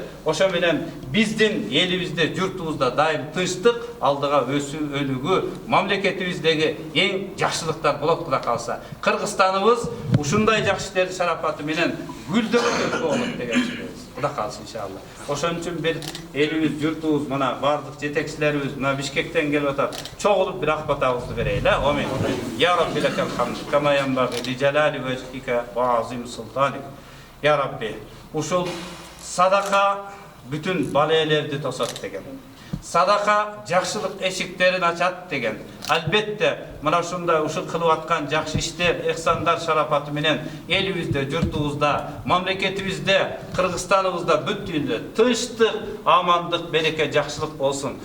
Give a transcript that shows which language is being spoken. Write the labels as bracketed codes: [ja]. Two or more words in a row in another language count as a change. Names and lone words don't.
[ky] Ошо менен биздин элибизде, журтубузда дайым тынчтык, алдыга өсүү, өнүгүү, мамлекетибиздеги эң жакшылыктар болот Кудай кааласа. Кыргызстаныбыз ушундай жакшы иштердин шарафаты менен гүлдөнөт болот деген сөз. Кудай каалса иншалла. Ошон үчүн бир элибиз, журтубуз, мына бардык жетекчилерибиз мына Бишкектен келип атат. Чогулуп бир ак батабызды берейли, амин. [ar] يا ربي لك الحمد كما ينبغي لجلال وجهك وعظيم سلطانك. يا ربي, [ky] ушул садака бүтүн балелерди тосот деген. Садака жакшылык эшиктерин ачат деген. Албетте мына ушундай ушул кылып аткан жакшы иштер, эхсандар шарафаты менен элибизде, журтубузда, мамлекетибизде, Кыргызстаныбызда бүт тынчтык, амандык, береке, жакшылык болсун.